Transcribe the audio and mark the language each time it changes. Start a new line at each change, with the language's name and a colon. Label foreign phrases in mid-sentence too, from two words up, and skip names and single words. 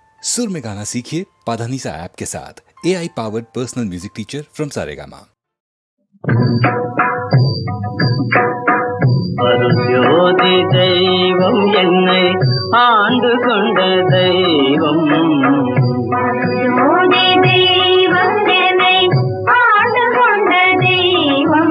Hindi: सुर में गाना सीखिए पाधानीसा ऐप के साथ।
English: AI powered personal music teacher from Saregama.
Tamil: அருள்ஜோதி தெய்வம் என்னை ஆண்டு கொண்ட தெய்வம், அருள்ஜோதி தெய்வம் என்னை ஆண்டு கொண்ட தெய்வம்,